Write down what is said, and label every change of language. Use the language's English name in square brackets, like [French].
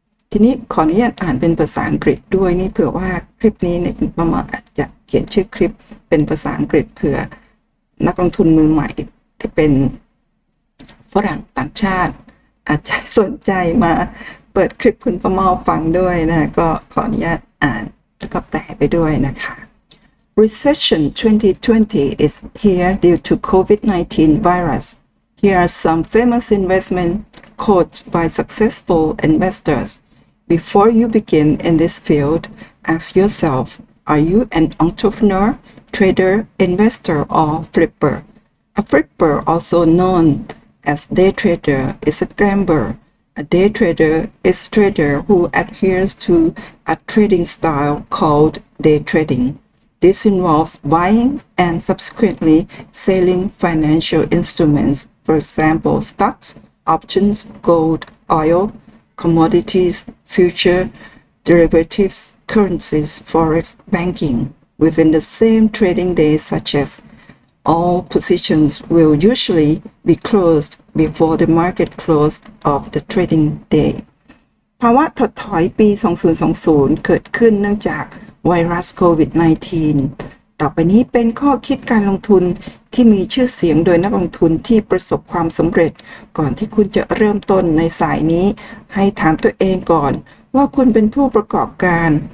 [Thai] ทีนี้ขออนุญาตอ่านเป็นภาษาอังกฤษด้วยนี่เผื่อว่าคลิปนี้เนี่ยประมาณอาจจะเขียนชื่อคลิปเป็นภาษาอังกฤษเผื่อนักลงทุนมือใหม่ที่เป็นฝรั่งต่างชาติอาจจะสนใจมาเปิดคลิปคุณประเมาฟังด้วยนะก็ขออนุญาตอ่านแล้วก็แปลไปด้วยนะคะ [English] Recession 2020 is here due to COVID-19 virus. Here are some famous investment quotes by successful investors. Before you begin in this field, ask yourself, are you an entrepreneur, trader, investor, or flipper? A flipper, also known as day trader, is a gambler. A day trader is a trader who adheres to a trading style called day trading.This involves buying and subsequently selling financial instruments, for example, stocks, options, gold, oil, commodities, future derivatives, currencies, forex, banking. Within the same trading day, such as all positions will usually be closed before the market close of the trading day. [Thai] ภาวะถดถอยปี 2020 เกิดขึ้นเนื่องจากไวรัสโควิด -19 ต่อไปนี้เป็นข้อคิดการลงทุนที่มีชื่อเสียงโดยนักลงทุนที่ประสบความสำเร็จก่อนที่คุณจะเริ่มต้นในสายนี้ให้ถามตัวเองก่อนว่าคุณเป็นผู้ประกอบการ